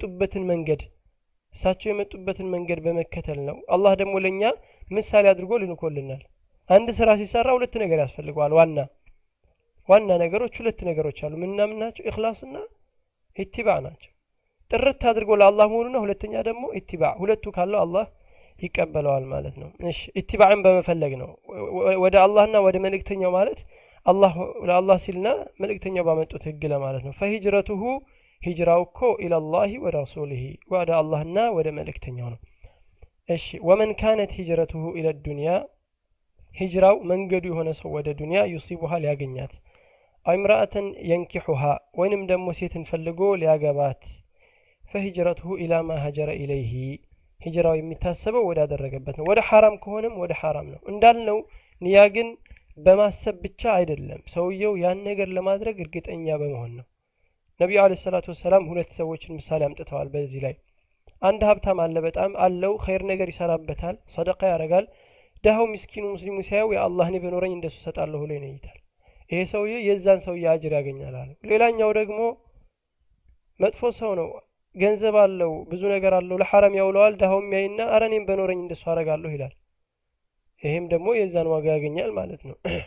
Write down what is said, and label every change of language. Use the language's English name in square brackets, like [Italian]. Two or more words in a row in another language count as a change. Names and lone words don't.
[Amharic] የመጡበትን መንገድ በመከተል ነው አላህ ደግሞ ለኛ ምሳሌ አድርጎ ልንኮልናል አንድ ስራ ሲሰራ ሁለት ነገር ያስፈልጋል ዋና ነገሮች ሁለት ነገሮች አሉ ምንናምናቸው ኢኽላስና ኢትባዕ ናቸው ጥርት አድርጎ ለአላህ መሆኑና ሁለተኛ ደግሞ ኢትባዕ ሁለቱ ካለው አላህ ይቀበለዋል ማለት ነው እሺ ኢትባዕን በመፈለግ ነው ወደ አላህና ወደ መልእክተኛው ማለት አላህ ለአላህ ሲልና መልእክተኛው ባመጡት ህግ ለማለት ነው فهجرته ሂጅራውኮ [Arabic] الى الله ورسوله [Amharic] ወደ አላህና ወደ መልእክተኛው ነው እሺ [Arabic] ومن كانت هجرته الى الدنيا [Amharic] ሂጅራው መንገዱ የሆነ ሰው ወደ ዱንያ يصيبها ሊያገኛት አይምራአተን ينكحها ወይንም ደግሞ ሴትን ፈልጎ ሊያገባት [Arabic] فهجرته الى ما هاجر اليه [Amharic] ሂጅራው የሚታሰበው ወደ አደረገበት ነው ወደ حرام ከሆነም ወደ حرام ነው እንዳልነው ንያ ግን በማሰብ ብቻ አይደለም ሰውየው ያን ነገር ለማድረግ እርግጠኛ በመሆን ነው ነብዩ [Arabic] عليه الصلاة والسلام [Amharic] ሁለት ሰዎችን ምሳሌ አምጥተዋል በዚህ ላይ አንድ ሀብታም አለ በጣም አለው ኸይር ነገር ይሰራበታል ሰደቃ ያረጋል ደሃው ምስኪኑ ሙስሊሙ ሲያዩ የአላህ ነው በኖረኝ እንደሱ ሰጣለሁ ብሎ ይነይታል ይሄ ሰውዬ የዛን ሰውዬ አጅር ያገኛል አለ ሌላኛው ደግሞ መጥፎ ሰው ነው ገንዘብ አለው ብዙ ነገር አለው ለሐራም ያውለዋል ደሃው የሚያይና አረኔም በኖረኝ እንደሱ አረጋለሁ ይላል ይሄም ደግሞ የዛን ዋጋ ያገኛል ማለት ነው